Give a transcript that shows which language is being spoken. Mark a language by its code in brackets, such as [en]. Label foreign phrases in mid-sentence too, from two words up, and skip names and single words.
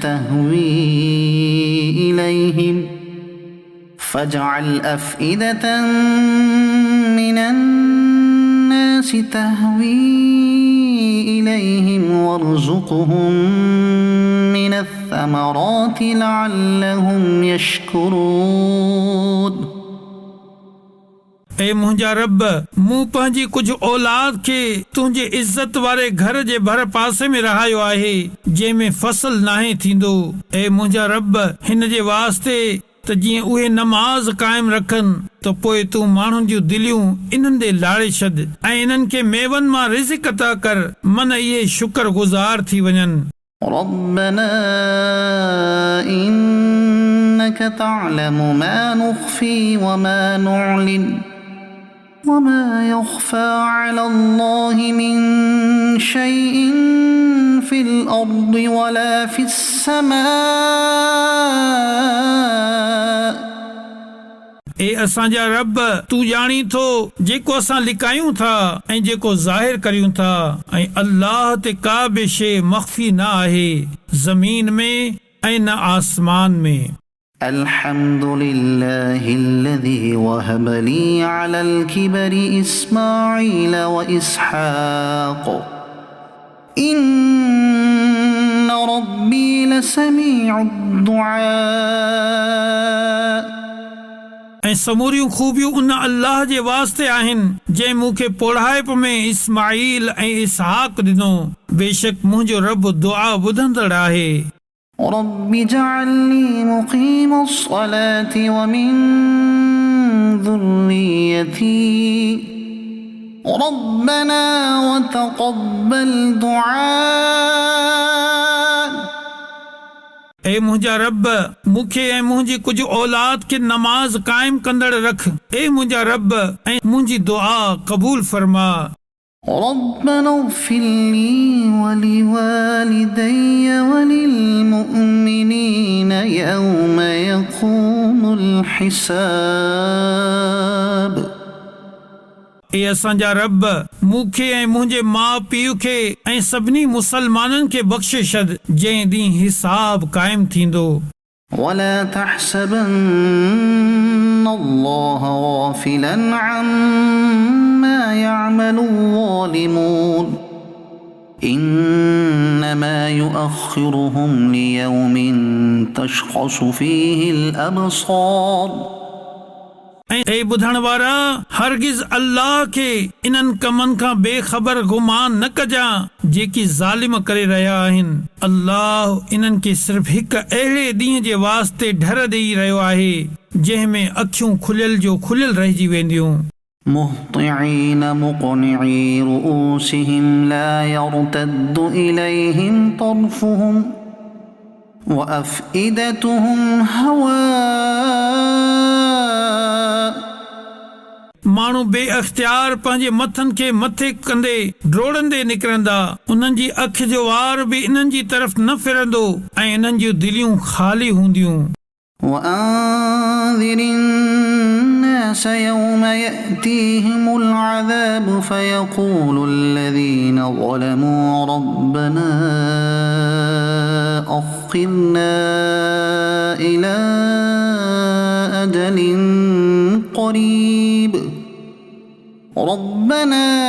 [ar] تهوي إليهم وارزقهم من الثمرات لعلهم يشكرون [sd] ए मुंहिंजा रब मूं पंहिंजी कुझु औलाद खे तुंहिंजे इज़त वारे घर जे भर पासे में रहायो आहे जंहिंमें फसल नाहे थींदो। ए मुंहिंजा रब हिन जे वास्ते त जीअं उहे नमाज़ कायम रखनि त पोइ तूं माण्हुनि जूं दिलियूं इन्हनि ॾे लाड़े छॾ ऐं इन्हनि खे मेवनि मां रिज़्क़ अता कर मन इहे शुक्रगुज़ार थी वञनि। [ar] ربنا إنك تعلم ما نخفي وما نعلن وما يخفى على الله من شيء في الأرض ولا في السماء [sd] ए असांजा रब तूं ॼाणी थो जेको असां लिकायूं था ऐं जेको ज़ाहिर करियूं था ऐं अल्लाह ते का बि शइ मख़फ़ी न आहे ज़मीन में ऐं न आसमान में। [ar] الحمد لله الذي وهب لي على الكبر إسماعيل وإسحاق إن ربي لسميع الدعاء [sd] ऐं समूरियूं खूबियूं उन अल्लाह जे वास्ते आहिनि जंहिं मूंखे पोढ़ाइप में इस्माईल ऐं इसहाक ॾिनो। बेशक मुंहिंजो रब दुआ ॿुधंदड़ आहे। [ar] رب اجعلني مقيم الصلاة ومن ذريتي ربنا وتقبل دعاء [sd] ए मुंहिंजा रब मूंखे ऐं मुंहिंजी कुझु औलाद खे नमाज़ कायम कंदड़ रख। ए मुंहिंजा रब ऐं मुंहिंजी दुआ क़बूल फरमा। [ar] ربنا اغفر لي ولوالدي وللمؤمنين يوم يقوم الحساب [sd] ए असांजा रब मूंखे ऐं मुंहिंजे माउ पीउ खे ऐं सभिनी मुसलमाननि खे बख़्शे छॾ जंहिं ॾींहुं हिसाब कायम थींदो। [ar] ولا تحسبن الله غافلا عما يعمل الظالمون إنما يؤخرهم ليوم تشخص فيه الأبصار [sd] ए ॿुधण वारा हरगिज़ अल्लाह खे इन्हनि कमनि खां बेख़बर गुमान न कजां जेकी ज़ालिम करे रहिया आहिनि। अल्लाह इन्हनि खे सिर्फ़ हिकु अहिड़े ॾींहं जे वास्ते डर ॾेई रहियो आहे जंहिं में अखियूं खुलियल जो खुलियल रहिजी वेंदियूं। [ar] مهطعين مقنعي رؤوسهم لا يرتد إليهم طرفهم وأفئدتهم هواء [sd] माण्हू बे अख़्तियार पंहिंजे मथनि खे मथे कंदे ड्रोड़ंदे निकिरंदा। उन्हनि जी अखि जो वार बि इन्हनि जी तरफ़ न फिरंदो ऐं इन्हनि जूं दिलियूं ख़ाली हूंदियूं। [ar] وأنذر الناس يوم يأتيهم العذاب فيقول الذين ظلموا ربنا أخرنا إلى أجل قريب ربنا